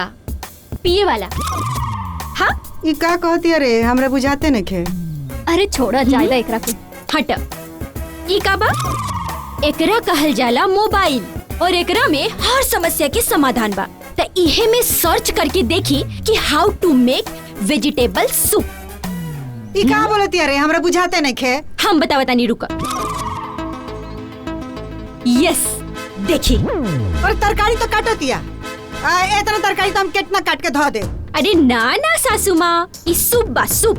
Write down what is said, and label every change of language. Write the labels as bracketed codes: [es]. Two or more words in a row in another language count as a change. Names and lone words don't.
[bho] पिए वाला। हाँ ई का कहती अरे हमरा बुझाते नहीं खे। अरे छोड़ा जायदा एकरा को। हट ई का बा? एकरा कहल जाला मोबाइल और एकरा में हर समस्या के समाधान बा। त इहे में सर्च करके देखी कि [en] how to make vegetable soup. [bho] ई का बोलती अरे हमरा बुझाते नहीं खे। हम बतावता नहीं रुका। यस देखी। और तरकारी तो काटतिया। इतना तरकारी तो हम कितना काट के धो दे। अरे ना ना सासू माँ ई सूप बा सूप।